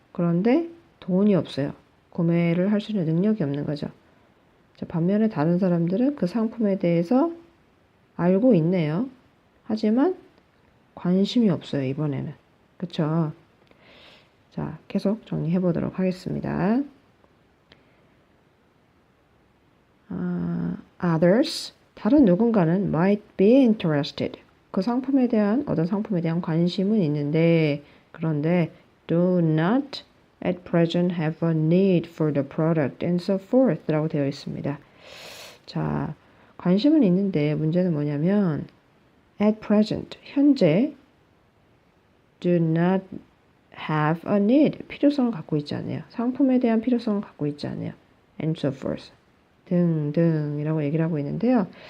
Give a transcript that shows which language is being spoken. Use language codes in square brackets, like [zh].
[ko] 그런데 돈이 없어요. 구매를 할 수 있는 능력이 없는 거죠. 자, 반면에 다른 사람들은 그 상품에 대해서 알고 있네요. 하지만 관심이 없어요, 이번에는. 그쵸? 자, 계속 정리해 보도록 하겠습니다. [en] Others, [ko] 다른 누군가는 [en] might be interested. [ko] 그 상품에 대한, 어떤 상품에 대한 관심은 있는데, 그런데 [en] do not at present have a need for the product and so forth [ko] 라고 되어 있습니다. 자, 관심은 있는데 문제는 뭐냐면 [en] at present, [ko] 현재 [en] do not have a need, [ko] 필요성을 갖고 있지 않아요. 상품에 대한 필요성을 갖고 있지 않아요. [en] and so forth [ko] 등등이라고 얘기를 하고 있는데요.